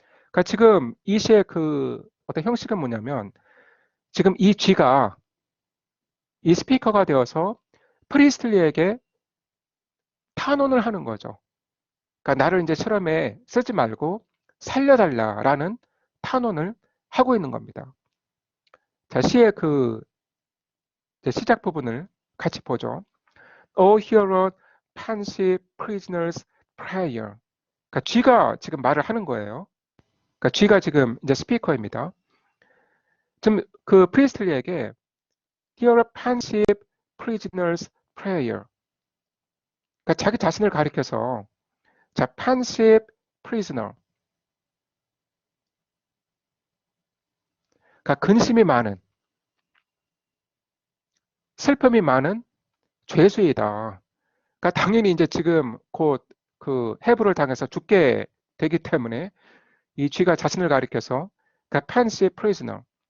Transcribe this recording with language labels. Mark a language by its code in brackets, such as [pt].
[ko] 그러니까 지금 이 시의 어떤 형식은 뭐냐면, 지금 이 쥐가 이 스피커가 되어서 프리스틀리에게 탄원을 하는 거죠. 그러니까 나를 이제 실험에 쓰지 말고 살려달라라는 탄원을 하고 있는 겁니다. 자, 시의 시작 부분을 같이 보죠. [en] Oh, hear a pensive prisoner's prayer. [ko] 그러니까 쥐가 지금 말을 하는 거예요. 그러니까 쥐가 지금 이제 스피커입니다. 지금 그 프리스틀리에게 [en] hear a pensive prisoner's prayer. [ko] 그러니까 자기 자신을 가리켜서 자, [en] pensive prisoner. [ko] 그러니까 근심이 많은, 슬픔이 많은 죄수이다. 그러니까 당연히 이제 지금 곧 해부를 당해서 죽게 되기 때문에 이 쥐가 자신을 가리켜서 그러니까 [en] pensive prisoner.